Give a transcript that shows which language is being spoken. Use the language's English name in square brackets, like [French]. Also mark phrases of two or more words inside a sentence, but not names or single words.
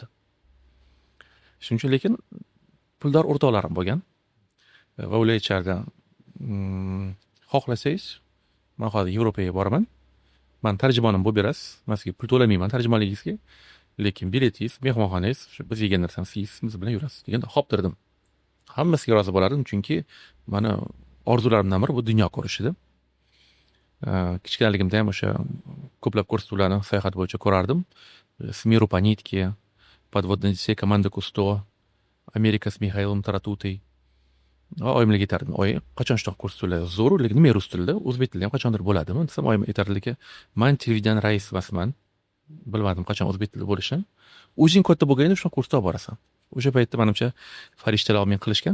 [Uzbek] Shuning uchun lekin puldor o'rtoqlarim bo'lgan va ular aytishardi, xohlasangiz, men hozir Yevropaga boraman, men tarjimonim bo'lib berasiz, men sizga pul to'lamayman tarjimonligingizga, lekin biletingiz, mehmonxonangiz, shu biz yegan narsamiz yeysiz, biz bilan yurasiz deganda xo'p dedim. Hammasiga rozi bo'lardim, chunki meni orzularimdan biri bu dunyo ko'rish edi. Kichkinaligimda ham o'sha ko'plab ko'rsatuvlarni sayohat bo'yicha ko'rardim. Smiru по нитке, подводная команда Кусто, Amerika с Михаилом Таратутой. Oyimlarga aytardim, oy, qachon shunaqa ko'rsatuvlar zo'r, lekin nima rus tilida, o'zbek tilida ham qachondir bo'ladimi? Desam, oyim aytardiki, men televideniya rais emasman. Bilmadim qachon o'zbek tilida bo'lishini. O'zing katta bo'lganda shunaqa ko'rsatib borasan. O'sha paytda menimcha farishtalar men qilishgan.